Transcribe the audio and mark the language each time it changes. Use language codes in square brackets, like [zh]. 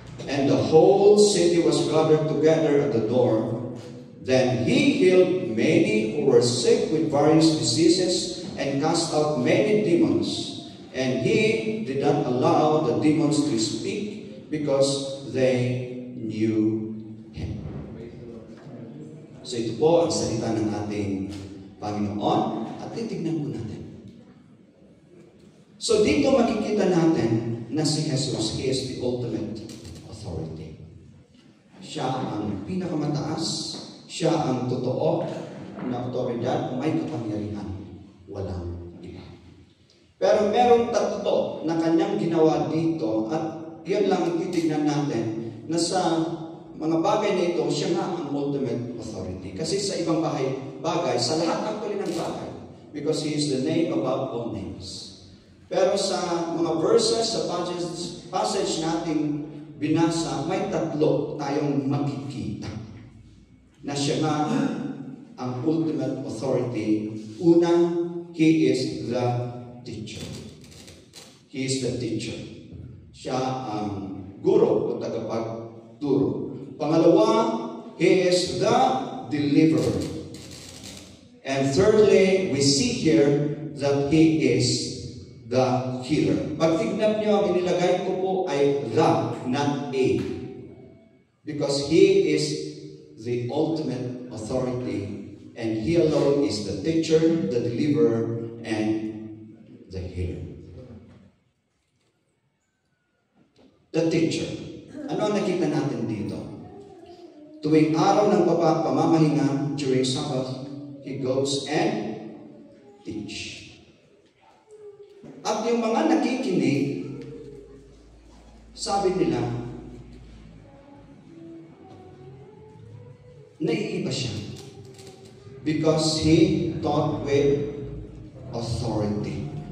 [en] And the whole city was gathered together at the door. Then he healed many who were sick with various diseases and cast out many demons. And he did not allow the demons to speak because they knew him. [tl] So ito po ang salita ng ating Panginoon at titignan po natin. So dito makikita natin na si Jesus, [en] He is the ultimate authority. [tl] Siya ang pinakamataas, siya ang totoo na otoridad, may kapangyarihan, walang iba. Pero merong tatlo na kanyang ginawa dito at yun lang ang titignan natin na sa mga bagay na ito, siya nga ang ultimate authority. Kasi sa ibang bagay, sa lahat [en] actually [tl] ng bagay, [en] because He is the name above all names. [tl] Pero sa mga verses, sa passage nating binasa, may tatlo tayong makikita na siya nga ang ultimate authority. [en] Una, He is the teacher. He is the teacher. [tl] Siya ang guro o tagapagturo. [en] Pangalawa, He is the deliverer. And thirdly, we see here that He is the healer. [tl] Pag tignan niyo, ang inilagay ko po ay [en] the, not a. Because He is the ultimate authority, and He alone is the teacher, the deliverer, and the healer. The teacher. [tl] Ano ang nakita natin dito? Tuwing araw ng pamamahinga, [en] during Sabbath, He goes and teach. [tl] At yung mga nakikinig, sabi nila, naiiba siya. [en] Because He taught with authority.